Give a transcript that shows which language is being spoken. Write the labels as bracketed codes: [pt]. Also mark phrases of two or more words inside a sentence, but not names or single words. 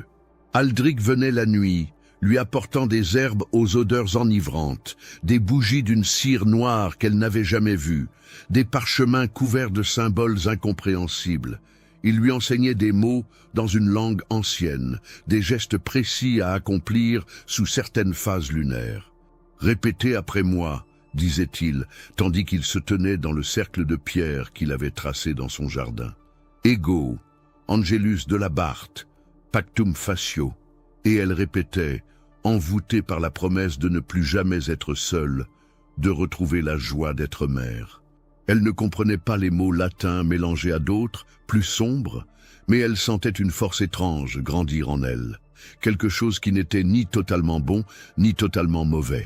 [fr] Aldric venait la nuit, lui apportant des herbes aux odeurs enivrantes, des bougies d'une cire noire qu'elle n'avait jamais vue, des parchemins couverts de symboles incompréhensibles. Il lui enseignait des mots dans une langue ancienne, des gestes précis à accomplir sous certaines phases lunaires. « Répétez après moi », disait-il, tandis qu'il se tenait dans le cercle de pierre qu'il avait tracé dans son jardin. « [la] Ego, Angelus de la Barthe, pactum facio [fr] », et elle répétait, envoûtée par la promesse de ne plus jamais être seule, de retrouver la joie d'être mère. Elle ne comprenait pas les mots latins mélangés à d'autres, plus sombres, mais elle sentait une force étrange grandir en elle, quelque chose qui n'était ni totalement bon, ni totalement mauvais.